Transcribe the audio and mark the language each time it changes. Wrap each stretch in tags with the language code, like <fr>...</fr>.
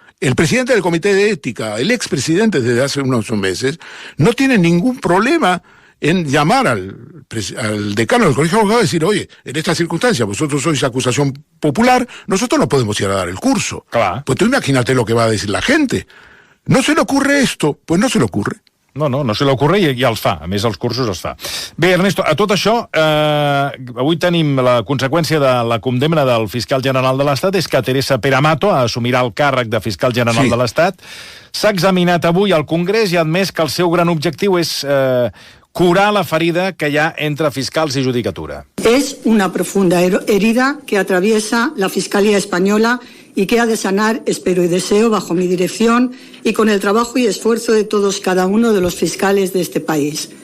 <es>El presidente del Comité de Ética, el expresidente desde hace unos meses, no tiene ningún problema en llamar al decano del Colegio de Abogados y decir, oye, en esta circunstancia vosotros sois acusación popular, nosotros no podemos ir a dar el curso.</es> <ca>Clar.</ca> <es>Pues tú imagínate lo que va a decir la gente. ¿No se le ocurre esto? Pues no se le ocurre.</es> <ca>No se li ocorre i els fa. A més, els cursos els fa. Bé, Ernesto, a tot això, avui tenim la conseqüència de la condemna del fiscal general de l'Estat, és que Teresa Peramato assumirà el càrrec de fiscal general de l'Estat. S'ha examinat avui al Congrés i ha admès que el seu gran objectiu és curar la ferida que hi ha entre fiscals i judicatura.</ca> <es>Es una profunda herida que atraviesa la Fiscalía Española y que ha de sanar, espero y deseo, bajo mi dirección y con el trabajo y esfuerzo de todos cada uno de los fiscales de este país.</es>